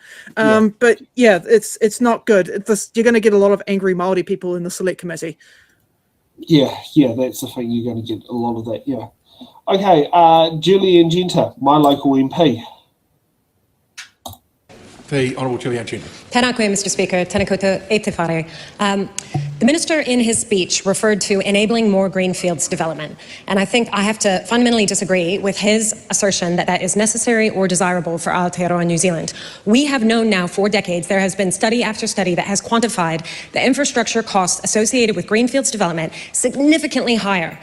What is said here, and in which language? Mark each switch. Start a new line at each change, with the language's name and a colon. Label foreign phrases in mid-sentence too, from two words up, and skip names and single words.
English: But yeah, it's not good. You're going to get a lot of angry Māori people in the Select Committee. Yeah, that's the thing. You're going to get a lot of that. Yeah. Okay, Julian Genter, my local MP. The Honourable Julian Genter.
Māori: Tēnā koe,
English: Mr Speaker.
Māori: Tēnā koutou e te whare.
English: The Minister in his speech referred to enabling more greenfields development, and I think I have to fundamentally disagree with his assertion that that is necessary or desirable for Aotearoa New Zealand. We have known now for decades, there has been study after study that has quantified the infrastructure costs associated with greenfields development significantly higher.